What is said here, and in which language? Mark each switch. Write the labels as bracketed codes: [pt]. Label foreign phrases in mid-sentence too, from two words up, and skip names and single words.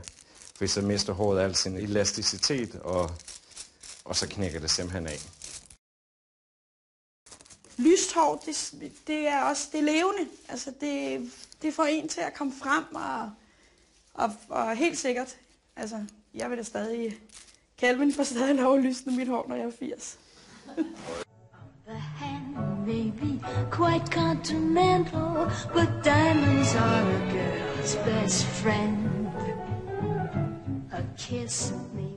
[da] For så mister håret al sin elasticitet, og så knækker det simpelthen af. Lyst hår, det er også det levende. Altså det får en til at komme frem, og helt sikkert, altså jeg vil da stadig... Calvin får stadig lov at lysne mit hår, når jeg er 80. [en] The hand may be quite continental, but diamonds are a girl's best friend. A kiss